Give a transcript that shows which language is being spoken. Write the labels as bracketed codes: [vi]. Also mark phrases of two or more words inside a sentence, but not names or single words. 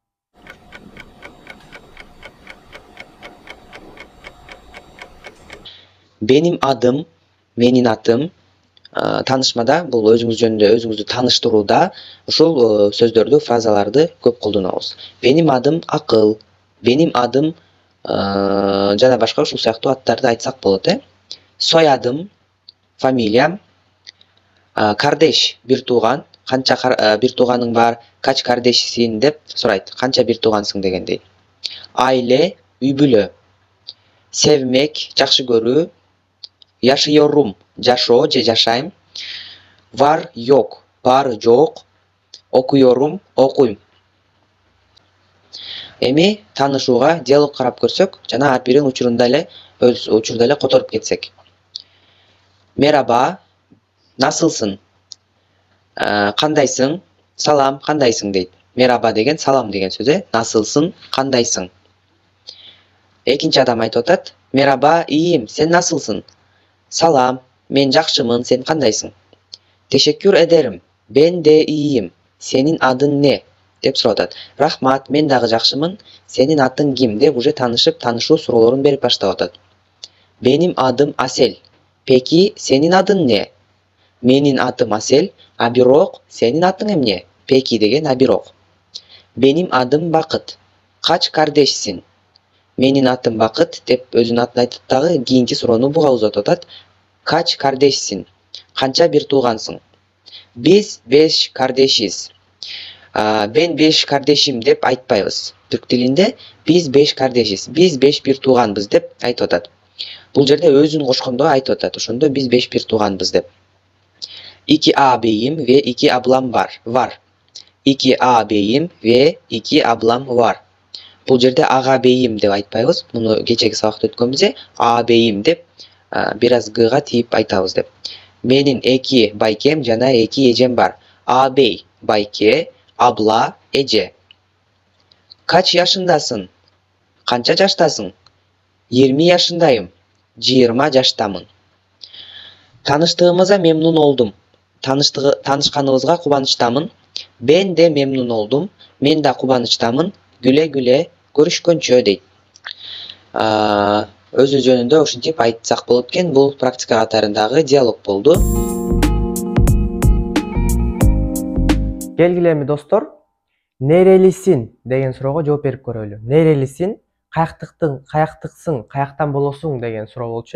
[tr] Benim adım, [ky] menin atım. Tanışmada бул өзүңүз жөнүндө өзүңүздү тааныштырууда ушул сөздөрдү, фразаларды көп колдонобуз. [tr] Benim adım [ky] акыл, [tr] benim adım [ky] жана башка ушул сыяктуу аттарды айтсак болот, Soyadım, фамилиям, кардеш, бир тууган, канча бир тууганың бар, [tr] kaç kardeşsin [ky] деп сурайт, канча бир туугансың дегендей. Aile, үй бүлө. Sevmek, жакшы көрүү. Yaşıyorum, жашоо же жашайм. [tr] Var, yok, [ky] бар, жок. Окуyorum, окуйм. Эми таанышууга диалог карап көрсөк, жана ар бирин учурунда эле которуп кетсек. [tr] Merhaba, nasılsın? [ky] Кандайсың? Салам, кандайсың дейт. Merhaba деген салам деген сөз, Nasılsın? Кандайсың? Экинчи адам айтып атат. [tr] Merhaba, iyiyim, sen nasılsın? [ky] Salam, men жакшымын, sen кандайсың? [tr] Teşekkür ederim, ben de iyiyim, senin adın ne? [ky] деп сурап атат. Рахмат, мен дагы жакшымын, сенин атың ким? деп уже таанышып, таанышуу суроолорун берип баштап атат. [tr] Benim adım Asel. Peki senin adın ne? [ky] Menin adım Asel, a бирок senin adın эмне? Peki деген a бирок. [tr] Benim adım Bakıt. Kaç kardeşsin? [ky] Menin atım Bakıt деп өзүнүн атын айтып дагы кийинки суроону буга узатып атат. [tr] Kaç kardeşsin? [ky] Канча бир туугансың? [tr] Biz 5 kardeşiz. Ben 5 kardeşim [ky] деп айтпайбыз. Түрк тилинде [tr] biz 5 kardeşiz. [ky] Biz 5 бир тууганбыз деп айтып атат. Бул жерде өзүн кошкондо айтып атат. Ошондо biz 5 бир тууганбыз деп. [tr] 2 ağabeyim ve 2 ablam var. 2 ağabeyim ve 2 ablam var. [ky] Бул жерде ага бейим деп айтпайбыз. Муну кечеги сабакта өткөнбүз, а бейим деп бир аз гга тийип айтабыз деп. Менин 2 байкем жана 2 эжем бар. Ağabey байке, abla эже. [tr] Kaç yaşındasın? [ky] Канча жаштасың? [tr] 20 yaşındayım. 20 жаштамын. Tanıştığımıza memnun oldum. [ky] Tanışkanыбызга кубанычтамын. [tr] Ben de memnun oldum. [ky] Men да кубанычтамын. [tr] Güle güle [ky] görüşкөнчө дейт. Өзү жөнүндө ушинтип айтсак болот экен. Бул практика катарындагы диалог болду. Келгиле достор, нерелисин деген суроого жооп берип көрөлү. Нерелисин, каяктыксың, каяктан болосуң деген суроо болчу.